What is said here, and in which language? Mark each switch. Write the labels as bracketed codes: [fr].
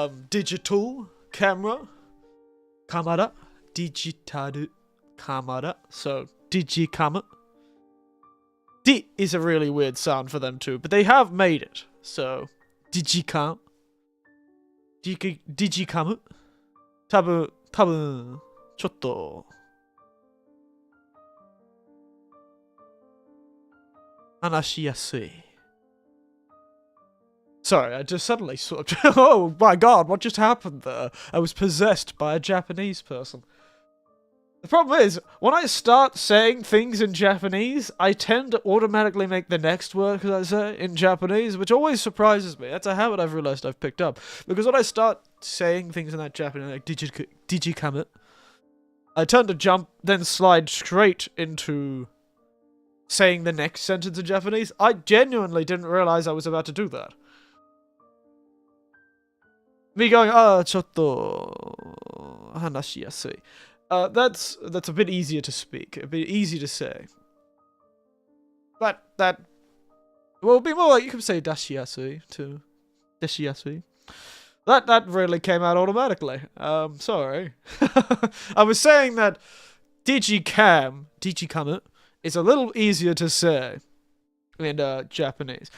[en] Digital camera. Kamera. Digitaru kamera. So, Digicam. Di is a really weird sound for them too, but they have made it. So, Digicam. Digicam? [ja] 多分、ちょっと、話しやすい. [en] Sorry, I just suddenly sort of... Oh my god, what just happened there? I was possessed by a Japanese person. The problem is, when I start saying things in Japanese, I tend to automatically make the next word that I say in Japanese, which always surprises me. That's a habit I've realized I've picked up. Because when I start saying things in that Japanese, like Digicam, I tend to jump, then slide straight into saying the next sentence in Japanese. I genuinely didn't realize I was about to do that. Me going, [ja] ちょっと、話しやすい. [en] That's a bit easier to speak, a bit easy to say. But that will be more like, you can say dashiyasui too. Dashiyasui. That really came out automatically. Sorry. I was saying that Digicam is a little easier to say in Japanese.